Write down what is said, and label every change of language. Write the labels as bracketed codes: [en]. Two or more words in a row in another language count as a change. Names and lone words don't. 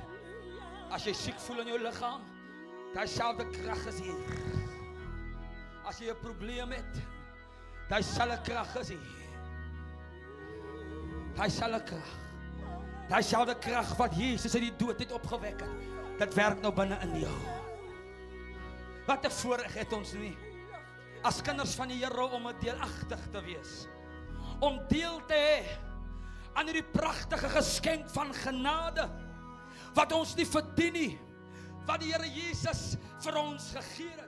[nl] Als je ziek voelt in je lichaam, diezelfde kracht is hier. Als je een probleem hebt, diezelfde kracht is hier. Diezelfde kracht. Diezelfde kracht wat Jezus in die dood het opgewekt. Dat werkt nou binnen in jou. Wat een voorrecht [af] het ons nie. As kinders van die Here om 'n deelagtig te wees. Om deel te hê aan hierdie pragtige geskenk van genade wat ons nie verdien nie, wat die Here Jesus vir ons gegee het.